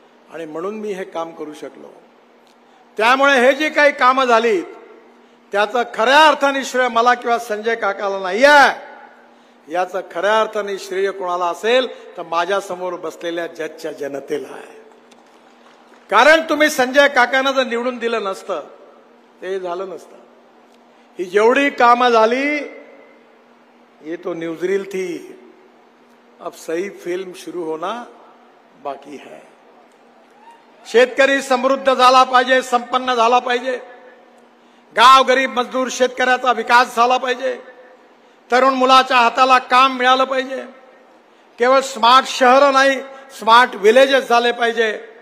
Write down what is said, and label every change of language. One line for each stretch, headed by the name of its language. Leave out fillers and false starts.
Marathi: आणि म्हणून मी हे काम करू शकलो. त्यामुळे हे जे काही कामं झाली त्याचं खऱ्या अर्थाने श्रेय मला किंवा संजय काकाला नाही आहे. याचं खऱ्या अर्थाने श्रेय कोणाला असेल तर माझ्या समोर बसलेल्या जजच्या जनतेला आहे. कारण तुम्ही संजय काकांना जर निवडून दिलं नसतं ते झालं नसतं. ही जेवढी कामं झाली
Hindi: ये तो न्यूज़रील थी, अब सही फिल्म शुरू होना बाकी है.
Marathi: शेतकरी समृद्ध झाला पाहिजे, संपन्न झाला पाहिजे. गाव गरीब मजदूर शेतकऱ्याचा विकास झाला पाहिजे. तरुण मुलाच्या हाताला काम मिळालं पाहिजे. केवळ स्मार्ट शहर नाही, स्मार्ट विलेजेस झाले पाहिजे.